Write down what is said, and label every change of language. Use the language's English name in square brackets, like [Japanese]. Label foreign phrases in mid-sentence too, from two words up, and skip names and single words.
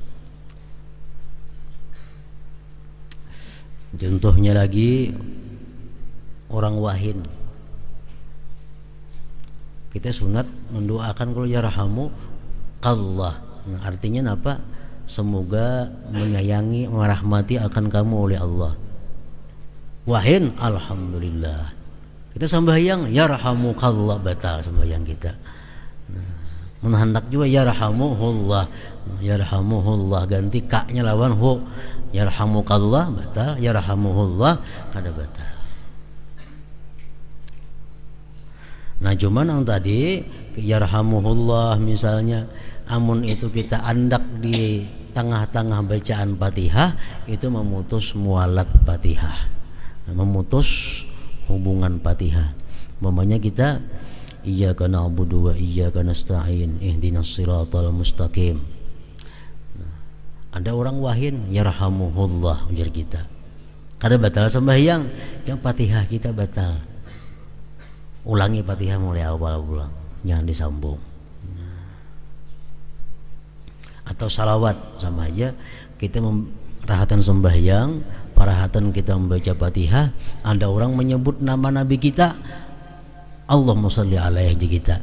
[Banjar] Contohnya lagi orang wahin, kita sunat mendoakan kalau [Arabic] يرحم الله. [Banjar] Nah, artinya apa? Semoga menyayangi, merahmati akan kamu oleh Allah. Wahin, alhamdulillah. Kita sembahyang yarhamukallah, batal sembahyang kita. Nah, menhendak juga yarhamuhullah, yarhamuhullah ganti kaknya lawan hu. Yarhamukallah batal, yarhamuhullah kada batal. Nah cuman yang tadi yarhamuhullah misalnya, amun itu kita andak di tengah-tengah bacaan Fatihah, itu memutus mualat Fatihah, memutus hubungan Fatihah. Umpamanya kita [Arabic] إياك نعبد وإياك نستعين اهدنا الصراط المستقيم. [Banjar] Nah, ada orang wahin yarhamuhullah ujar kita, kada batal sembahyang, yang Fatihah kita batal. Ulangi Fatihah mulai awal pulang, jangan disambung. Atau salawat sama aja, kita rahatan sembahyang, parahatan kita membaca Fatihah, ada orang menyebut nama Nabi kita, [Arabic] اللهم صل عليه [Banjar] kita.